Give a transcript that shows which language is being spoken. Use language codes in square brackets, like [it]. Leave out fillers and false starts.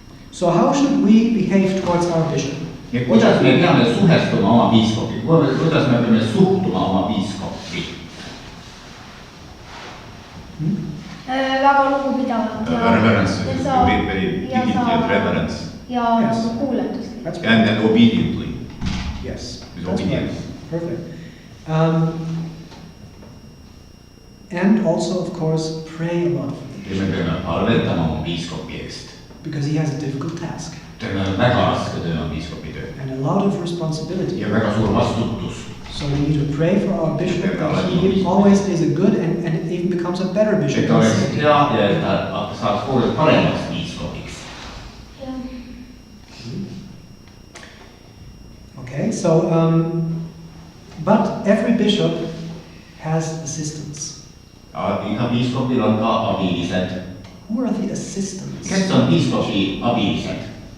[en] So how should we behave towards our bishop? [et] Kuidas me peame suhestuma oma piiskopi? Kuidas me peame suhtuma oma piiskopi? Väga lugupidavalt ja [en] reverence, very dignity and reverence. [et] Ja kuuletust. [en] And then obediently. Yes, with obedience. Perfect. And also, of course, pray a lot. [et] Me peame palvetama oma piiskopi eest. [en] Because he has a difficult task. [et] Väga raske töö on piiskopi töö. [en] And a lot of responsibility. [et] Ja väga suur vastutus. [en] So we need to pray for our bishop that he always is a good and even becomes a better bishop. [et] Et oleks hea ja et ta saaks kogu paremaks piiskopiks. [en] Okay, so but every bishop has assistants. [et] Iga piiskopil on ka abilised. [en] Who are the assistants? [et] Kes on piiskopi abilised?